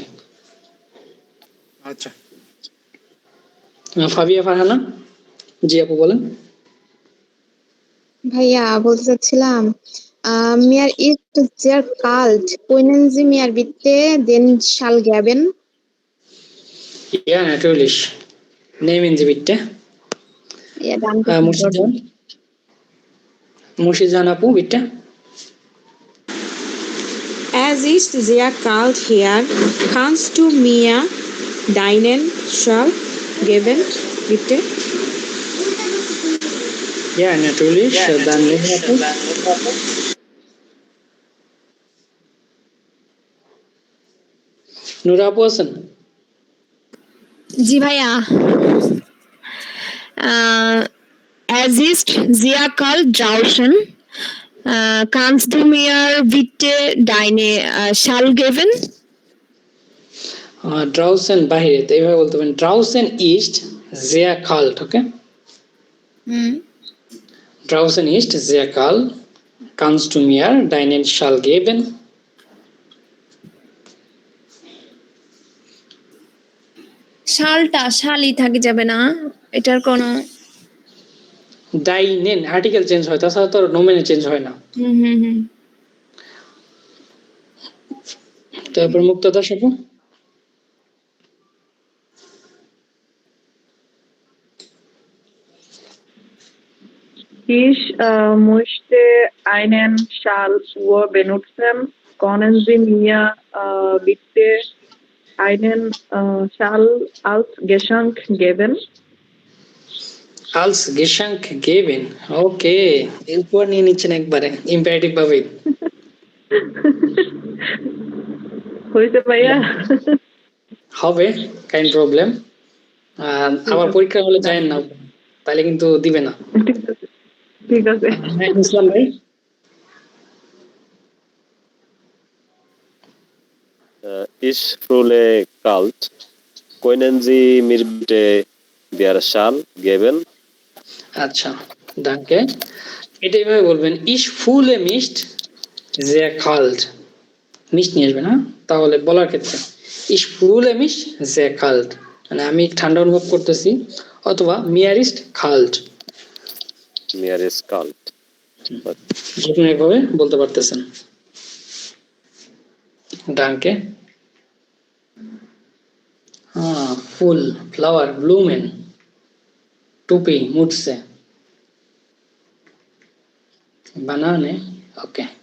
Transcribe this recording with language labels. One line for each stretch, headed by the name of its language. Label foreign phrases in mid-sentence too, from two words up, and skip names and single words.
Bangla: আচ্ছা, ফাবিয়া ফারহানা। জি আপু বলেন। ভাইয়া বলতে চাচ্ছিলাম
German: mir ist sehr kalt. Können Sie mir bitte den Schal geben? Ja, natürlich. Nehmen Sie bitte. Ja, danke.
Bangla: মুর্শিদান আপু bitte.
German: Es ist sehr kalt hier. Kannst du mir deinen Schal geben, bitte? Ja, natürlich. Dann nehmen আপু।
Bangla: নুরা আপু আছেন? জি ভাইয়া।
German: Es ist sehr kalt draußen. Kannst du mir bitte deine Schal geben?
Bangla: Draußen বাইরে, তো এইভাবে বলতে পারেন
German: draußen ist sehr kalt,
Bangla: okay?
German: Draußen ist sehr kalt. Kannst du mir deinen Schal geben?
Bangla: শালটা শালই থাকে যাবে না, এটার কোনো ডাইনেন আর্টিকেল চেঞ্জ হয়, তাছাড়া তো নোমেনে চেঞ্জ হয় না। তারপর মুক্তাদা আপু।
German: Ich möchte einen Schal für benutzen. Können Sie mir bitte einen Schal als Geschenk geben? als Geschenk geben,
Bangla: ওকে, উপর নিয়ে নিচ্ছেন একবারে ইম্পারেটিভ ভাবে। হয়েছে ভাইয়া? হবে, কাইন্ড প্রবলেম। আবার পরীক্ষা হলে যায় না, তাহলে কিন্তু দিবে না। ঠিক আছে। হ্যাঁ, ইসলাম ভাই।
German: Ich frule kalt. Können Sie mir bitte der Schal geben?
Bangla: আচ্ছা, danke. এটা এইভাবে বলবেন,
German: Ich fühle mich sehr kalt.
Bangla: মিস্ট নিয়ে আসবেন, হ্যাঁ? তাহলে বলার ক্ষেত্রে
German: Ich fühle mich sehr kalt,
Bangla: মানে আমি ঠান্ডা অনুভব করতেছি, অথবা
German: Mir ist kalt, Mir ist kalt.
Bangla: যে কোনো একভাবে বলতে পারতেছেন। ডাঙ্কে, ফুল, ফ্লাওয়ার, ব্লুমেন, টুপি, মুডসে, বানানে, ওকে।